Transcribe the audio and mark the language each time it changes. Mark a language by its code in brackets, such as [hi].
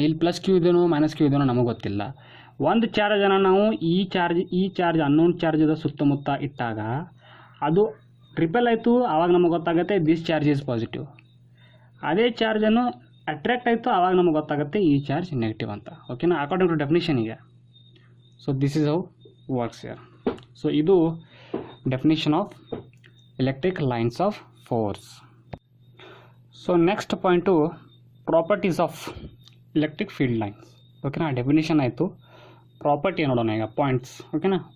[kn] ಇಲ್ಲಿ plus Q ಇದೆಯೋ minus Q ಇದೆಯೋ ನಮಗೆ ಗೊತ್ತಿಲ್ಲ. ಒಂದು ಚಾರ್ಜನ್ನು ನಾವು ಈ ಚಾರ್ಜ್ ಅನ್ನೋನ್ ಚಾರ್ಜದ ಸುತ್ತಮುತ್ತ ಇಟ್ಟಾಗ ಅದು ರಿಪೆಲ್ ಆಯಿತು, ಆವಾಗ ನಮಗೆ ಗೊತ್ತಾಗುತ್ತೆ [en] This charge is positive. [kn] ಅದೇ ಚಾರ್ಜನ್ನು ಅಟ್ರಾಕ್ಟ್ ಆಯಿತು, ಆವಾಗ ನಮಗೆ ಗೊತ್ತಾಗುತ್ತೆ ಈ ಚಾರ್ಜ್ ನೆಗೆಟಿವ್ ಅಂತ ಓಕೆನಾ, according to ಡೆಫಿನೇಷನಿಗೆ. [en] So this is how works here. So [kn] ಇದು [en] Definition of electric lines of force. So next point to properties of electric field lines. [kn] ಓಕೆನಾ, ಡೆಫಿನೇಷನ್ ಆಯಿತು, ಪ್ರಾಪರ್ಟಿ ನೋಡೋಣ ಈಗ ಪಾಯಿಂಟ್ಸ್ ಓಕೆನಾ.